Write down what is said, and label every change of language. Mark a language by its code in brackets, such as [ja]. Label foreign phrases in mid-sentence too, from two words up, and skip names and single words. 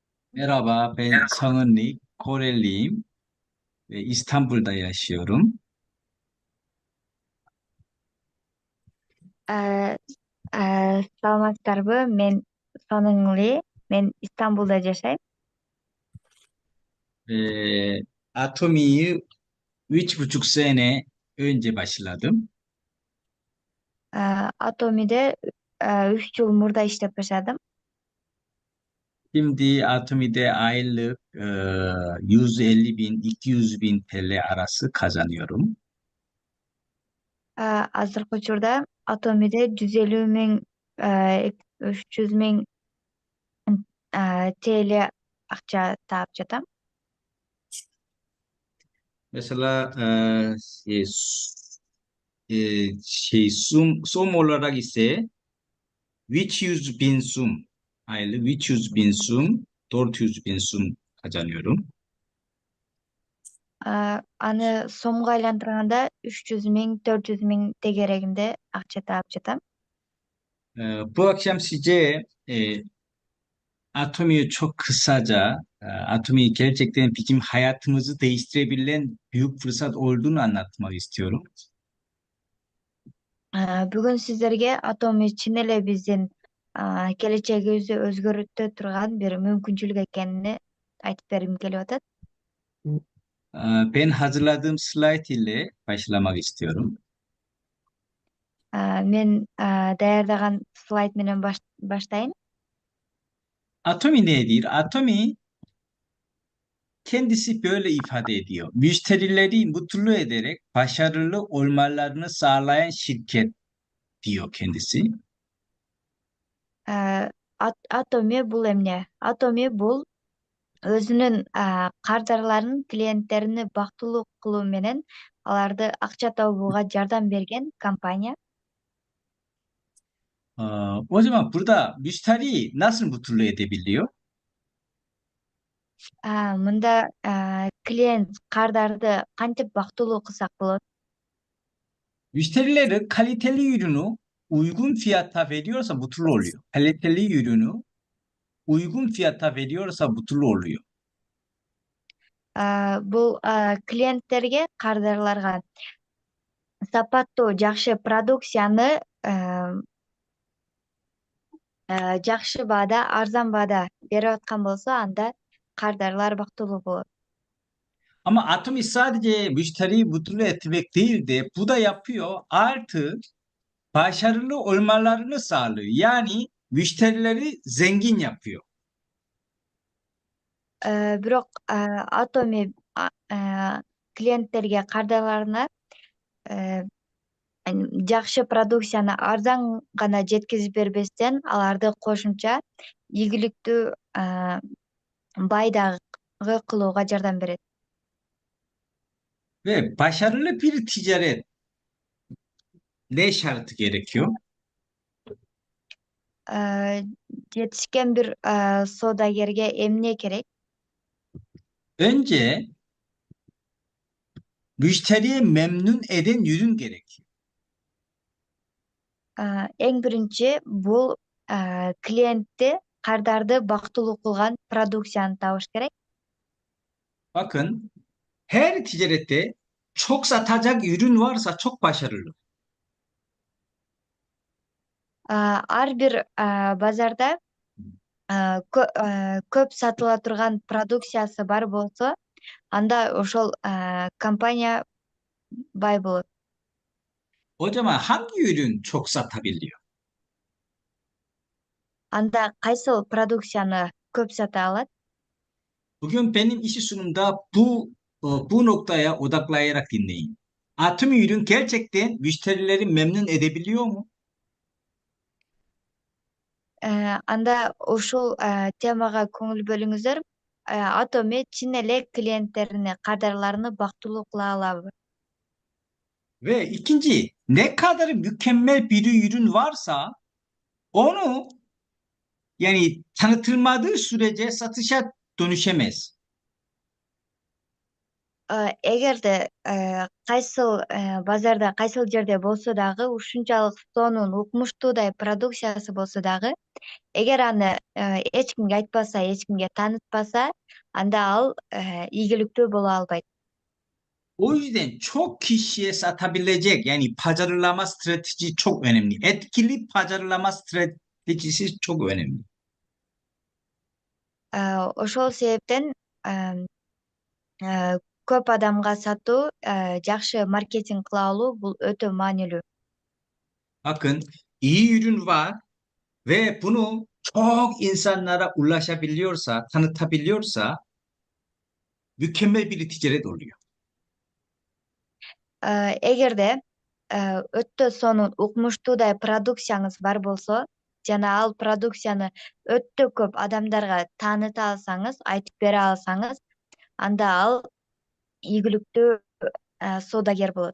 [tr] Merhaba, ben Sanınli, Koreliyim ve İstanbul'da yaşıyorum. [ky] Э, Саламатсыздарбы? Мен Соныңли. Мен Истанбулда жашайм. [tr] Ve Atomi'yi 3,5 sene önce başladım. [ky] Атомиде 3 жыл мурда иштеп баштадым. [tr] Şimdi Atomi'de aylık 150 bin, 200 bin TL arası kazanıyorum. [ky] Азыркы учурда Атомиде 150 000, 300 000 TL акча таап жатам. [tr] Mesela sum olarak ise 300 bin sum, aylık 300 bin sum, 400 bin sum kazanıyorum. [ky] Аны сомго айлантырганда 300 000, 400 000 тегерегинде акча таап жатам. [tr] Bu akşam size Atomi'yi çok kısaca, Atomi gerçekten bizim hayatımızı değiştirebilen büyük fırsat olduğunu anlatmak istiyorum. [ky] Бүгүн сиздерге Атоми чын эле биздин келечегибизди өзгөртө турган бир мүмкүнчүлүк экенин айтып бергим келип атат. [tr] Ben hazırladığım slide ile başlamak istiyorum. [ky] Мен даярдаган слайд менен баштайын. [tr] Atomi nedir? Atomi kendisi böyle ifade ediyor. Müşterileri mutlu ederek başarılı olmalarını sağlayan şirket diyor kendisi. [ky] Атоми бул эмне? Атоми бул өзүнүн кардарларын, клиенттерини бактылуу кылуу менен аларды акча табууга жардам берген компания. [tr] O zaman burada müşteri nasıl mutlu edebiliyor? [ky] Мында клиент кардарды кантип бактылуу кылсак болот? [tr] Müşterileri kaliteli ürünü uygun fiyata veriyorsa mutlu oluyor. Kaliteli ürünü uygun fiyata veriyorsa mutlu oluyor. [ky] Бул клиенттерге, кардарларга сапаттуу, жакшы продукцияны жакшы баада, арзан баада берип аткан болсо, анда кардарлар бактылуу болот. [tr] Ama Atomi sadece müşteriyi mutlu etmek değil de bu da yapıyor. Artı başarılı olmalarını sağlıyor. Yani müşterileri zengin yapıyor. [ky] Бирок Atomi клиенттерге, кардарларына э, жакшы продукцияны арзан гана жеткизип бербестен, аларды кошумча ийгиликтүү бай дагы кылууга жардам берет. [tr] Ve başarılı bir ticaret ne şartı gerekiyor? [ky] Жетишкен бир соодагерге эмне керек? [tr] Önce müşteriye memnun eden ürün gerekiyor. [ky] Эң биринчи бул клиентти, кардарды бактылуу кылган продукцияны табыш керек. [tr] Bakın her ticarette çok satacak ürün varsa çok başarılı. [ky] Ар бир базарда көп сатыла турган продукциясы бар болсо, анда ошол компания бай болот. [tr] O zaman hangi ürün çok satabiliyor? [ky] Анда кайсыл продукцияны көп сата алат? [tr] Bugün benim işi sunumda bu noktaya odaklayarak dinleyin. Atomi ürün gerçekten müşterileri memnun edebiliyor mu? [ky] Анда ушул темага көңүл бөлүңүздөр. Атоми чын эле клиенттерини, кардарларыны бактылуу кыла алабы? [tr] Ve ikinci, ne kadar mükemmel bir ürün varsa onu yani tanıtılmadığı sürece satışa dönüşemez. [ky] Эгерде кайсыл базарда, кайсыл жерде болсо дагы, ушунчалык сонун, укмуштуудай продукциясы болсо дагы, Эгер аны эч кимге айтпаса, эч кимге таанытпаса, анда ал ийгиликтүү боло албайт. [tr] O yüzden çok kişiye satabilecek yani pazarlama strateji çok önemli. Etkili pazarlama stratejisi çok önemli. [ky] Ошол себептен э, э, көп адамга сатуу, жакшы маркетинг кыла алуу бул өтө маанилүү. [tr] Bakın iyi ürün var ve bunu çok insanlara ulaşabiliyorsa, tanıtabiliyorsa mükemmel bir ticaret oluyor. [ky] Эгерде өтө сонун укмуштуудай продукцияңыз бар болсо жана ал продукцияны өтө көп адамдарга тааныта алсаңыз, айтып бере алсаңыз, анда ал ийгиликтүү соодагер болот.